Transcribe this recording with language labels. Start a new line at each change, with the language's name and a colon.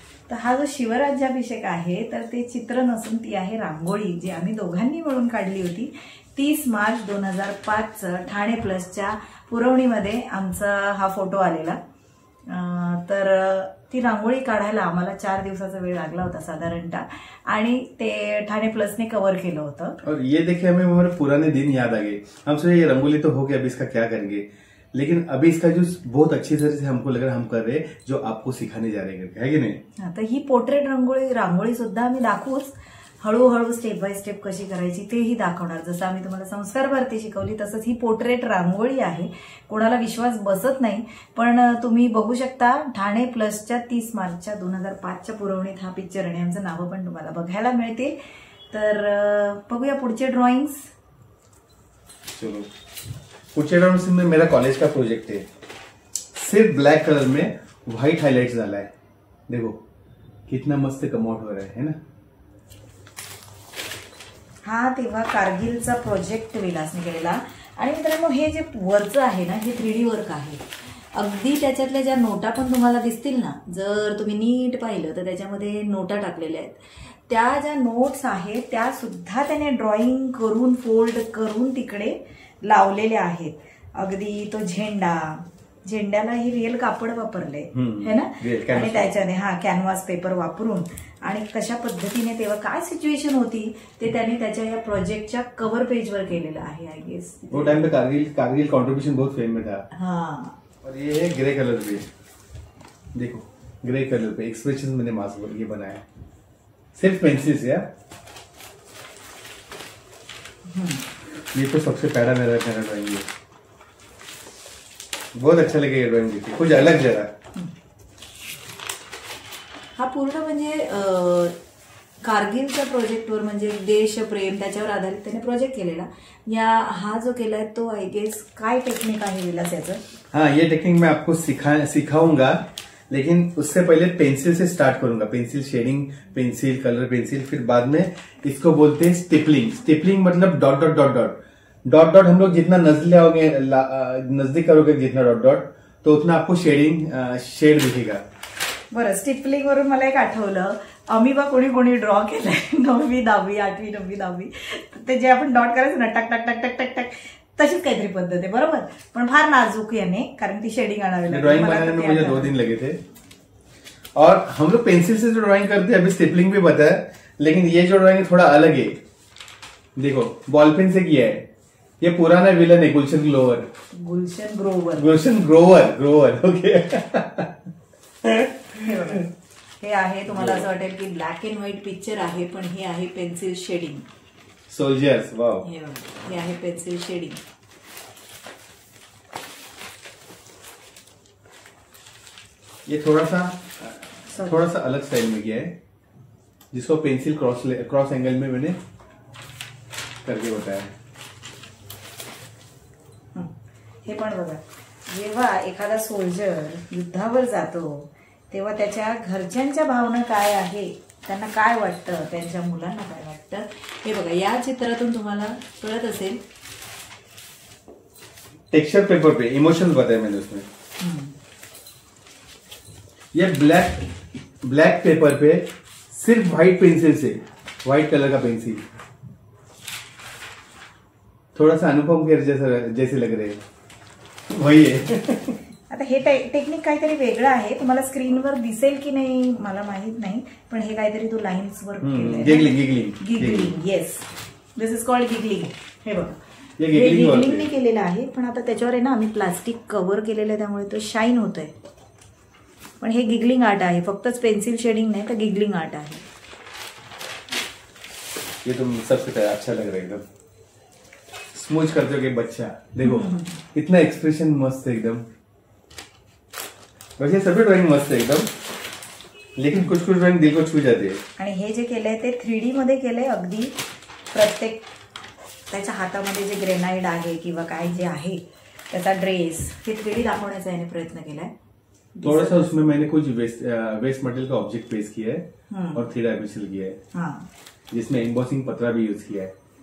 Marathi: तर हा जो शिवराज्याभिषेक आहे तर ते चित्र नसून ती आहे रांगोळी, जी आम्ही दोघांनी मिळून काढली होती। 30 मार्च 2005 ठाणे प्लसच्या पुरवणीमध्ये आमचा हा फोटो आलेला। तर ती रांगोळी काढायला आम्हाला 4 दिवसाचा वेळ लागला होता साधारणतः, आणि ते ठाणे प्लसने कव्हर केलं होतं।
Hindi: और ये देखिए हमें हमारे पुराने दिन याद आ गए। हम सोचे ये रंगोली तो हो गया, अभी इसका क्या करेंगे, लेकिन अभी इसका जो बहुत अच्छी तरह से हमको लग रहा है हम कर रहे, जो आपको सिखाने जा रहे हैं, है कि नहीं?
Marathi: तर ही पोर्ट्रेट रांगोळी सुद्धा आम्ही दाखवूच, हळूहळू स्टेप बाय स्टेप कशी करायची तेही दाखवणार। जसं आम्ही तुम्हाला संस्कार भारती शिकवली तसंच ही पोर्ट्रेट रांगोळी आहे। कोणाला विश्वास बसत नाही, पण तुम्ही बघू शकता ठाणे प्लसच्या 30 मार्चच्या 2005च्या पुरवणीत हा पिक्चर आणि आमचं नावं पण तुम्हाला बघायला मिळतील। तर बघूया पुढचे ड्रॉइंग्स।
Hindi: चलो पुढच्या ड्रॉइंग्स में मेरा कॉलेज का प्रोजेक्ट है, सिर्फ ब्लैक कलर में व्हाइट हाईलाइट्स डाला है। देखो कितना मस्त कमआउट हो रहा है ना।
Marathi: हा तेव्हा कारगिलचा प्रोजेक्ट विलासने केलेला। आणि मित्रांनो हे जे वरचं आहे ना हे 3D वर्क आहे। अगदी त्याच्यातल्या ज्या नोटा पण तुम्हाला दिसतील ना, जर तुम्ही नीट पाहिलं तर त्याच्यामध्ये नोटा टाकलेल्या आहेत। त्या ज्या नोट्स आहेत त्या सुद्धा त्याने ड्रॉइंग करून फोल्ड करून तिकडे लावलेल्या आहेत। अगदी तो झेंड्याला ही रिअल कापड वापरले है ना, आणि त्याच्याने कॅनव्हास पेपर वापरून आणि कशा पद्धतीने तेव्हा काय सिच्युएशन होती ते त्यांनी त्याच्या या प्रोजेक्टच्या कव्हर पेजवर केलेलं आहे
English: I guess.
Hindi: वो टाइम पे कारगिल कंट्रीब्यूशन बहुत फेम में था. हाँ, और ये है ग्रे कलर पे, देखो ग्रे कलर पे एक्सप्रेशन मैंने मास्क ये बनाया सिर्फ पेंसिल से. ये तो सबसे पहला मेरा ड्राइंग है. बहुत अच्छा लगे ये ड्राइंग देखिए, कुछ अलग जरा.
Marathi: हा पूर्ण म्हणजे कारगिलच्या प्रोजेक्टवर म्हणजे देशप्रेम त्याच्यावर आधारित त्याने प्रोजेक्ट केलेला. हा जो केलाय तो
English: I guess
Marathi: काय टेक्निक आहे विलास याचं?
Hindi: हाँ, ये टेक्निक मैं आपको सिखाऊंगा, लेकिन उससे पहले पेंसिल से स्टार्ट करूंगा. Pencil shading, pencil colour pencil, फिर बाद में इसको बोलते हैं स्टिपलिंग. स्टिपलिंग मतलब dot dot dot dot dot dot. हम लोग जितना नजदीक करोगे जितना डॉट डॉट तो उतना आपको शेड दिखेगा.
Marathi: बरं, स्टिपलिंग वरून मला एक आठवलं, अमिबा कोणी कोणी ड्रॉ केलाय 9वी 10वी 8वी 9वी 10वी, ते जे आपण डॉट करायचं ना टक टक टक टक टक टक, तशीच काहीतरी पद्धत आहे बरोबर, पण फार नाजूक याने, कारण ती शेडिंग आणावी लागते.
Hindi: ड्राइंग बनाने में मुझे 2 दिन लगे थे. और हम लोग पेंसिल से जो ड्राइंग करते हैं, अभी स्टिपलिंग भी पता है, लेकिन ये जो ड्राइंग है थोड़ा अलग है. देखो बॉल पेन से किया है. ये पुराना विलन है गुलशन ग्रोवर.
English: Okay.
Marathi: हे आहे, तुम्हाला असं वाटेल की ब्लॅक अँड व्हाईट पिक्चर आहे, पण हे आहे पेन्सिल शेडिंग.
English: Soldiers, wow.
Marathi: हे आहे पेन्सिल शेडिंग.
Hindi: ये थोड़ा सा अलग स्टाइल में किया है, जिसको पेंसिल क्रॉस एंगल में मैंने करके बताया.
Marathi: हे पण बघा, जेव्हा एखादा सोल्जर युद्धावर जातो तेव्हा त्याच्या घरच्यांच्या भावना काय आहे, त्यांना काय वाटतं, त्यांच्या मुलांना काय वाटतं, हे बघा या चित्रातून तुम्हाला कळत असेल.
Hindi: टेक्सचर पेपर पे इमोशंस बताए मैंने उसमें. ये ब्लैक पेपर पे सिर्फ व्हाइट पेंसिल से, व्हाइट कलर का पेंसिल, थोड़ा सा अनुपम खेर जैसे लग रहे हैं, वही है.
Marathi: आता हे टेक्निक काहीतरी वेगळं आहे, तुम्हाला स्क्रीनवर दिसेल की नाही मला माहित नाही, पण हे काहीतरी तू लाईन्स वर giggling.
English: Yes, this is called giggling.
Marathi: हे बघा, हे गिगलिंगने केलेलं आहे, पण आता त्याच्यावर आहे ना आम्ही प्लास्टिक कव्हर केलेलं आहे, त्यामुळे तो शाईन होतोय. पण हे गिगलिंग आर्ट आहे, फक्तच पेन्सिल शेडिंग नाही तर गिगलिंग आर्ट आहे.
Hindi: ये तुम सबसे अच्छा लग रहा है, एकदम स्मूच करते हो कि बच्चा. देखो इतना एक्सप्रेशन मस्त है एकदम. वैसे सभी ड्राइंग मस्त है एकदम, लेकिन कुछ ड्राइंग दिल को छू जाती है.
Marathi: आणि हे जे केलंय ते 3D मध्ये केलंय. अगदी प्रत्येक त्याच्या हातामध्ये जे ग्रेनाइड आहे किंवा काय जे आहे त्याचा ड्रेस, हे 3D दाखवण्याचा याने प्रयत्न केलाय.
Hindi: थोड़ा सा उसमें मैंने कुछ वेस्ट मटेरियल का ऑब्जेक्ट पेस्ट किया है और 3 डायमेंशनल किया है. हाँ, जिसमें एम्बॉसिंग पत्रा भी यूज किया है.